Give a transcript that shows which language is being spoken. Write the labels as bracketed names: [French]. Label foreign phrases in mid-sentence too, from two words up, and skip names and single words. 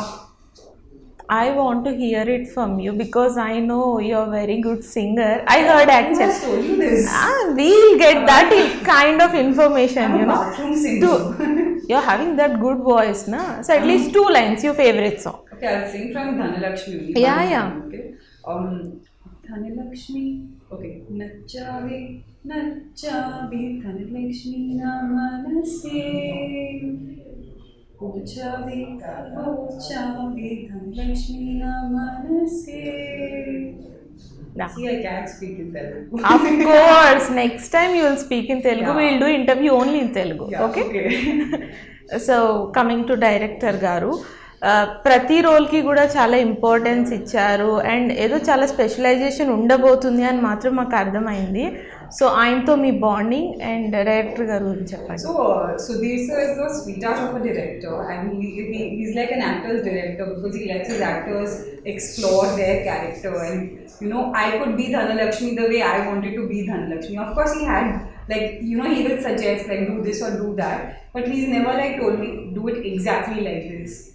[English] I want to hear it from you because I know you're a very good singer. I heard Who actually. has told you this? We'll get that kind of information, I'm a you know. bathroom singer. You're having that good voice, na? So at least 2 lines, your favorite song. Okay, I'll sing from Dhanalakshmi only. Yeah. Okay. Dhanalakshmi. Okay. [Telugu] నచ్చావే, నచ్చావే, ధనలక్ష్మి నా మనసే. పోచావే, పోచావే, ధనలక్ష్మి నా మనసే. [English] Yeah. See, I can't speak in Telugu. Of course, next time you will speak in Telugu. Yeah. We'll do interview only in Telugu. Yeah, Okay? okay. So coming to director [Telugu] గారు, ప్రతి రోల్కి కూడా చాలా ఇంపార్టెన్స్ ఇచ్చారు అండ్ ఏదో చాలా స్పెషలైజేషన్ ఉండబోతుంది అని మాత్రం మాకు అర్థమైంది. సో ఆయనతో మీ [English] bonding and director [Telugu] గారు గురించి చెప్పండి. [English] So Sudhir sir is the sweetheart of a director, and he's like an actor's director because he lets his actors explore their character. And I could be Dhanalakshmi the way I wanted to be Dhanalakshmi. Of course, he had he will suggest like do this or do that, but he's never like told me do it exactly like this.